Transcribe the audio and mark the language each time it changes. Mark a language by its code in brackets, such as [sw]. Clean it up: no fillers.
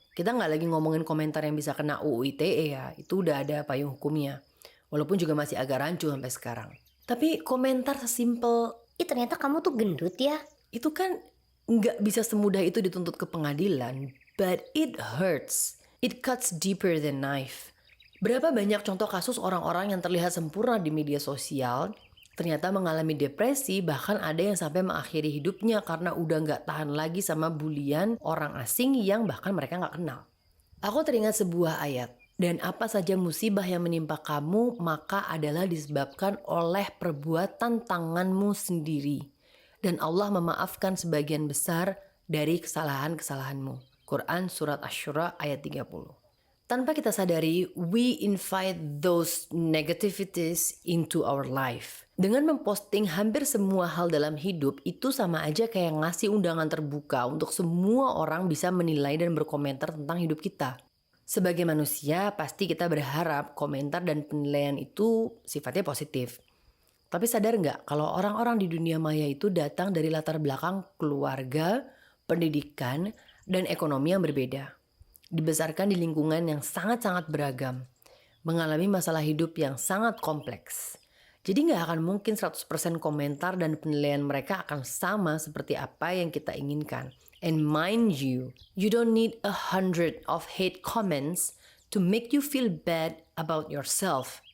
[id] Kita nggak lagi ngomongin komentar yang bisa kena UU ITE ya, itu udah ada payung hukumnya. Walaupun juga masih agak rancu sampai sekarang. Tapi komentar sesimpel, Ternyata kamu tuh gendut ya. itu kan nggak bisa semudah itu dituntut ke pengadilan. [en] But it hurts. It cuts deeper than knife. [id] Berapa banyak contoh kasus orang-orang yang terlihat sempurna di media sosial, ternyata mengalami depresi, bahkan ada yang sampai mengakhiri hidupnya karena udah nggak tahan lagi sama bulian orang asing yang bahkan mereka nggak kenal. Aku teringat sebuah ayat. Dan apa saja musibah yang menimpa kamu, maka adalah disebabkan oleh perbuatan tanganmu sendiri. Dan Allah memaafkan sebagian besar dari kesalahan-kesalahanmu. Quran Surat Asy-Syura ayat 30. Tanpa kita sadari, [en] we invite those negativities into our life. [id] Dengan memposting hampir semua hal dalam hidup, itu sama aja kayak ngasih undangan terbuka untuk semua orang bisa menilai dan berkomentar tentang hidup kita. Sebagai manusia, pasti kita berharap komentar dan penilaian itu sifatnya positif. Tapi sadar nggak kalau orang-orang di dunia maya itu datang dari latar belakang keluarga, pendidikan, dan ekonomi yang berbeda. Dibesarkan di lingkungan yang sangat-sangat beragam. Mengalami masalah hidup yang sangat kompleks. Jadi nggak akan mungkin 100% komentar dan penilaian mereka akan sama seperti apa yang kita inginkan. [en] And mind you, you don't need 100 of hate comments to make you feel bad about yourself.